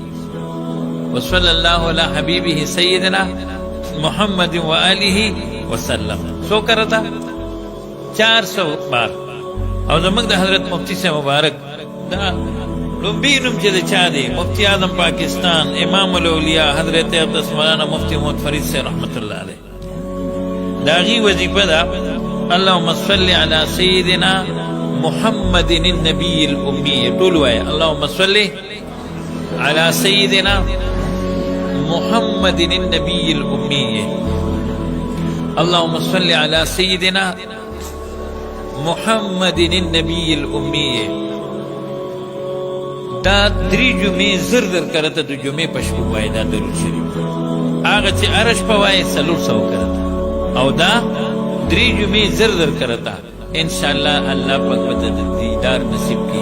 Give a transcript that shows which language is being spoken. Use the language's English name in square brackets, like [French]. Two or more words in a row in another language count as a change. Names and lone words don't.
[Arabic] وصلی الله علی حبیبه سیدنا محمد و آله وسلم [Urdu] سو کرتا 400 بار. [Pashto] او زموږ د حضرت مفتی سے مبارک دا لومبی نوم چې د چا دی مفتی اعظم پاکستان امام الاولیاء حضرت عبدالس مولانا مفتی محمد فرید سے [Arabic] رحمت الله علیه [Pashto] دا غي وظیفه ده [Arabic] اللهم صل علی سیدنا محمد النبی الامی [Pashto] ټول وایي [Arabic] اللهم صل علی سیدنا محمد النبی الامی اللهم صل علی سیدنا محمد النبی الامی. [Pashto] دا 3 جمعې زر کرته د جمعې په شپه وایي دا درود شریف هغه چې هره شپه وایي 400 کرته او دا 3 جمعې زر کرته انشاءالله الله پاک به د دیدار نصیب کړي.